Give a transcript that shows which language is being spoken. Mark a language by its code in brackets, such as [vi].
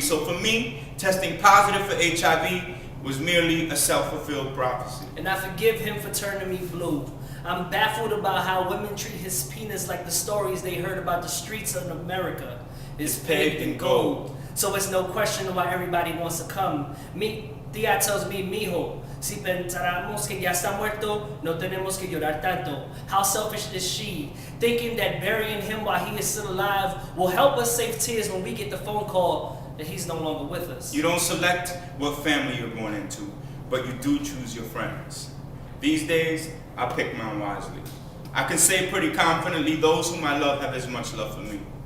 [en] So for me, testing positive for HIV was merely a self-fulfilled prophecy. And I forgive him for turning me blue. I'm baffled about how women treat his penis like the stories they heard about the streets of America is paved in gold. So it's no question why everybody wants to come. Tia tells me, [es] mijo, si pensáramos que ya está muerto, no tenemos que llorar tanto. [en] How selfish is she, thinking that burying him while he is still alive will help us save tears when we get the phone call that he's no longer with us. You don't select what family you're born into, but you do choose your friends. These days, I pick mine wisely. I can say pretty confidently those whom I love have as much love for me.